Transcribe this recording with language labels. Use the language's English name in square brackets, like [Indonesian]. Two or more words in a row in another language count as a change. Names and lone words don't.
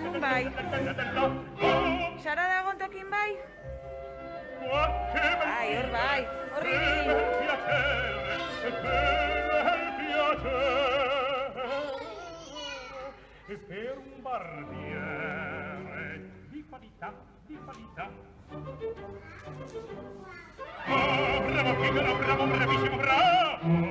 [Basque] bai. Sara dagon tokin bai? Bai, hor bai. Horri. [Italian] Per un barbiere di qualità, di qualità. Oh, bravo Figaro, bravo, bravissimo, bravo!